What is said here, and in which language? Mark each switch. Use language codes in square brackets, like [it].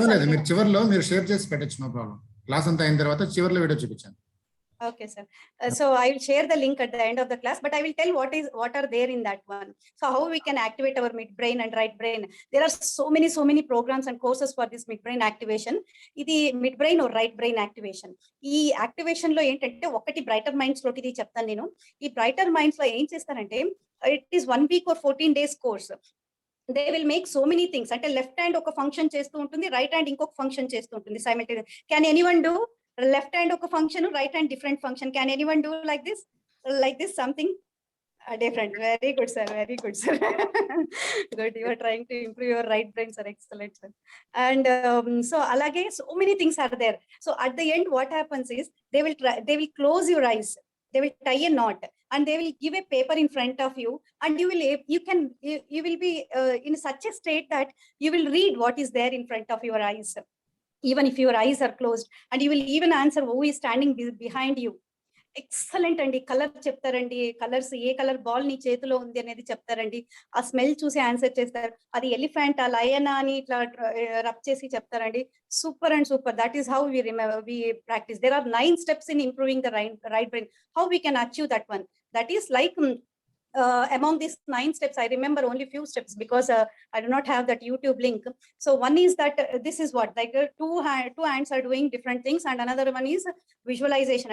[te] పర్వాలేదు, మీరు చివర్లో మీరు షేర్ చేసి పెట్టచ్చు, నో ప్రాబ్లం. క్లాస్ అంతా అయిన తర్వాత చివర్లో వీడియో చూపించాను. [en] Okay, sir. So I will share the link at the end of the class, but I will tell what are there in that one. So how we can activate our midbrain and right brain. There are so many programs and courses for this midbrain activation. Idi midbrain or right brain activation. [te] ఈ activation లో ఏంటంటే ఒకటి brighter minds లోకి ఇది చెప్తాను నేను. ఈ brighter minds లో ఏం చేస్తారంటే, [en] it is 1 week or 14 days [te] course. [en] They will make so many things. [te] అంటే లెఫ్ట్ హ్యాండ్ ఒక ఫంక్షన్ చేస్తూ ఉంటుంది, రైట్ హ్యాండ్ ఇంకొక ఫంక్షన్ చేస్తూ ఉంటుంది simultaneous. [en] Can anyone do left hand oka function, right hand different function? Can anyone do like this something different? Very good sir, very good sir. Good, you are trying to improve your right brain sir. Excellent sir. And so alage so many things are there. So at the end what happens is they will close your eyes, they will tie a knot and they will give a paper in front of you, and you will be in such a state that you will read what is there in front of your eyes, even if your eyes are closed, and you will even answer who is standing behind you. [te] Excellent అండి. Colour చెప్తారండి, colours ఏ colour ball నీ చేతిలో ఉంది అనేది చెప్తారండి. ఆ smell చూసి answer చేస్తారు. అది ఎలిఫెంట్, ఆ లయన్ అని ఇట్లా రబ్ చేసి చెప్తారండి. Super and super. [en] That is how we practice. There are 9 steps in improving the right brain. How we can achieve that one? That is like among these 9 steps, I remember only few steps because I do not have that YouTube link. So one is that this is what, like two hands are doing different things, and another one is visualization.